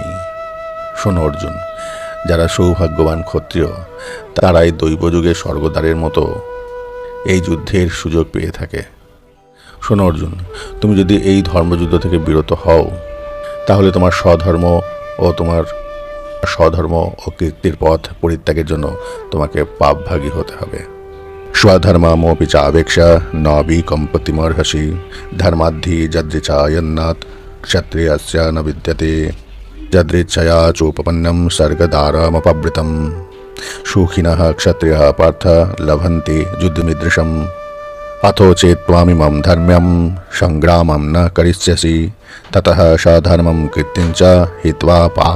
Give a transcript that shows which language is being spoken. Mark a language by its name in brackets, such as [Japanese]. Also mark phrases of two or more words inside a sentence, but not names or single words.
[Bangla] শোনো অর্জুন, যারা সৌভাগ্যবান ক্ষত্রিয় তারাই দৈবযুগে স্বর্গদ্বারের মতো এই যুদ্ধের সুযোগ পেয়ে থাকে। শোনো অর্জুন, তুমি যদি এই ধর্মযুদ্ধ থেকে বিরত হও তাহলে তোমার স্বধর্ম ও কীর্তির পথ পরিত্যাগের জন্য তোমাকে পাপভাগী হতে হবে। [Sanskrit] স্বধর্মমপি চাবেক্ষা নবিকম্পতিমর্হসি ধর্মাদ্ধি যদৃচায়ন্নাথ ক্ষত্রিয়স্য ন বিদ্যতে যদৃচ্ছয়া চোপপন্নম স্বর্গদ্বারমপবৃতম সুখিনঃ ক্ষত্রিয়ঃ পার্থ লভন্তে যুদ্ধমিদৃশম अथो चेत् त्वामिमं धर्म्यं संग्रामं न करिष्यसि ततः सधर्मं कीर्तिं च हित्वा पाप